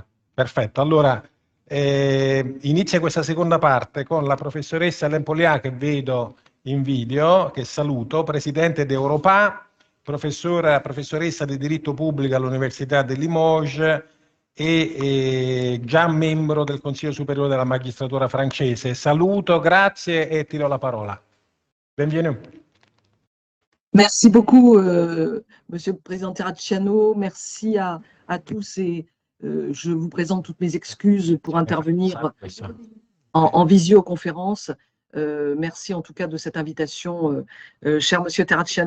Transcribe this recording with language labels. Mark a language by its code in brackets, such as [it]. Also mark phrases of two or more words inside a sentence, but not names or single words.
[it] Perfetto, allora inizia questa seconda parte con la professoressa Lempolià che vedo in video, che saluto, Presidente d'Europa, professoressa di diritto pubblico all'Università di Limoges e già membro del Consiglio Superiore della Magistratura francese. Saluto, grazie e tiro la parola. Benvenuto. [fr] Merci beaucoup, Monsieur le Président Terracciano. Merci à tous et je vous présente toutes mes excuses pour intervenir en visioconférence. Merci en tout cas de cette invitation, cher Monsieur Terracciano.